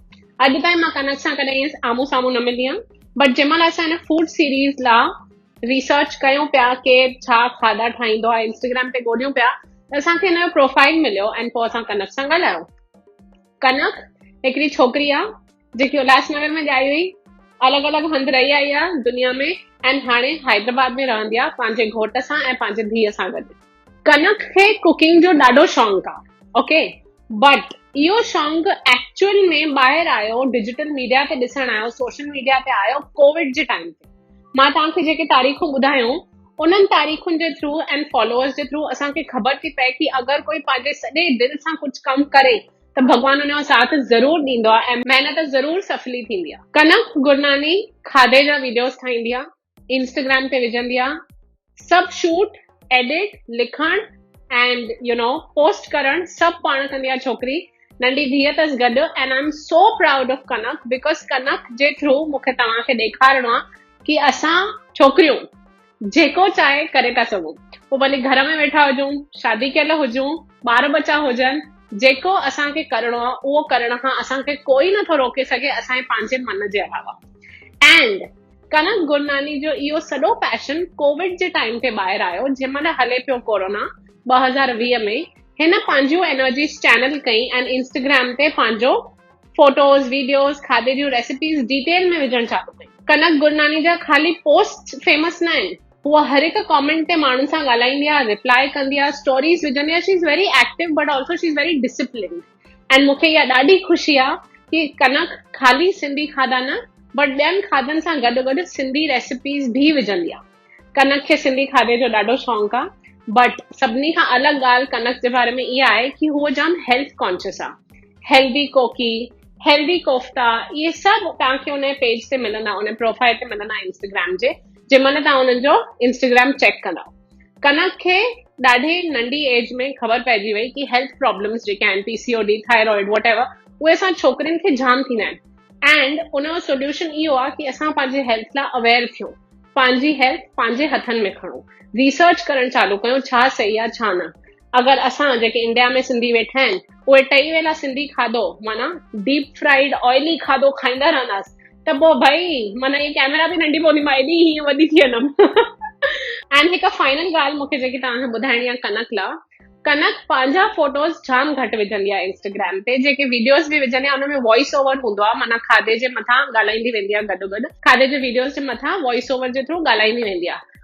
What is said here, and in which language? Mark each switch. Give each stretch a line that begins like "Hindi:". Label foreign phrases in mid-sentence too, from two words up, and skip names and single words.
Sindhi: अॼु ताईं मां कनक सां कॾहिं आम्हूं साम्हूं न मिली आहियां, बट जंहिं महिल असां हिन
English: food series
Sindhi: लाइ रिसर्च कयूं पिया के छा खाधा ठाहींदो आहे, इंस्टाग्राम ते ॻोल्हियूं पिया त असांखे हिन जो प्रोफाइल मिलियो ऐं पोइ असां कनक सां ॻाल्हायो। कनक हिकिड़ी छोकिरी आहे जेकी उल्हासनगर में ॼाई हुई, अलॻि अलॻि हंधि रही आई आहे दुनिया में ऐं हाणे हैदराबाद में रहंदी आहे पंहिंजे घोट सां ऐं पंहिंजे धीअ सां गॾु। कनक खे कुकिंग जो ॾाढो शौंक़ु आहे, ओके, बट इहो शौंक़ु एक्चुअल में ॿाहिरि आयो,
English: digital media
Sindhi: ते ॾिसण आयो,
English: social media
Sindhi: ते आयो कोविड जे टाइम ते। मां तव्हांखे जेके तारीख़ूं ॿुधायूं उन्हनि तारीख़ुनि जे थ्रू ऐं फॉलोअर्स जे थ्रू असांखे ख़बर थी पए कि अगरि कोई पंहिंजे सॼे दिलि सां कुझु कमु करे त भॻवान हुन जो साथ ज़रूरु ॾींदो आहे ऐं महिनत ज़रूरु सफली थींदी आहे। कनक गुरनानी खाधे जा वीडियोस ठाहींदी आहे, इंस्टाग्राम ते विझंदी आहे, सभु
English: shoot, edit,
Sindhi: लिखण
English: and post
Sindhi: करण सभु पाण कंदी आहे छोकिरी। नंढी धीअ अथसि गॾु
English: and I am so proud of Kanak because
Sindhi: कनक जे थ्रू मूंखे तव्हांखे ॾेखारिणो आहे कि असां छोकिरियूं जेको चाहे करे था सघूं, पोइ भले घर में वेठा हुजूं, शादी कयल हुजूं, ॿार बच्चा हुजनि, जेको असांखे करिणो आहे उहो करण खां असांखे कोई नथो रोके सघे असांजे पंहिंजे मन जे अलावा। एंड कनक गुरनानी जो इहो सॼो पैशन कोविड जे टाइम ते ॿाहिरि आयो, जंहिं महिल हले पियो कोरोना 2020 में। हिन पंहिंजियूं
English: energies channel
Sindhi: कई ऐं इंस्टाग्राम ते पंहिंजो
English: photos, videos,
Sindhi: खाधे जूं रेसिपीज़ डिटेल में विझणु चालू कई। कनक गुरनानी जा ख़ाली
English: posts famous
Sindhi: न आहिनि, उहा हर हिकु कॉमेंट ते माण्हुनि सां ॻाल्हाईंदी आहे, रिप्लाई कंदी आहे, स्टोरीज़ विझंदी आहे।
English: she is very active but also she is very disciplined and
Sindhi: मूंखे इहा ॾाढी ख़ुशी आहे कि कनक ख़ाली सिंधी खाधा न बट ॿियनि खाधनि सां गॾु गॾु सिंधी रेसिपीज़ बि विझंदी आहे। कनक खे सिंधी खाधे जो ॾाढो शौंक़ु आहे, बट सभिनी खां अलॻि ॻाल्हि कनक जे बारे में इहा आहे कि हूअ जाम
English: health conscious
Sindhi: आहे। हेल्दी कोकी, हेल्दी कोफ्ता, इहे सभु तव्हांखे उन पेज ते मिलंदा, उन प्रोफाइल ते मिलंदा इंस्टाग्राम जे, जंहिं महिल तव्हां उन्हनि जो इंस्टाग्राम चेक कंदा। कनक खे ॾाढी नंढी एज में ख़बर पइजी वई कि
English: health problems
Sindhi: जेके आहिनि,
English: PCOD, thyroid, whatever,
Sindhi: उहे असां छोकिरियुनि खे जाम थींदा आहिनि। एंड उनजो सोल्यूशन इहो आहे कि असां पंहिंजे हेल्थ लाइ अवेयर थियूं, पंहिंजी हेल्थ पंहिंजे हथनि में खणूं, रिसर्च करणु चालू कयूं छा सही आहे छा न। अगरि असां जेके इंडिया में सिंधी वेठा आहिनि उहे 2 वेला सिंधी खाधो माना
English: deep fried oily
Sindhi: खाधो खाईंदा रहंदासीं त पोइ भई माना ये कैमरा बि नंढी पवंदी, मां एॾी हीअं वॾी थी वेंदमि। एंड हिकु फाइनल ॻाल्हि मूंखे जेकी तव्हांखे ॿुधाइणी आहे कनक लाइ, कनक पंहिंजा फोटोज़ जाम घटि विझंदी आहे इंस्टाग्राम ते। जेके वीडियोस बि विझंदी आहे उनमें
English: voice over
Sindhi: हूंदो आहे, माना खाधे जे मथां ॻाल्हाईंदी वेंदी आहे, गॾु गॾु खाधे जे वीडियोस जे मथां
English: voice over
Sindhi: जे थ्रू ॻाल्हाईंदी वेंदी आहे।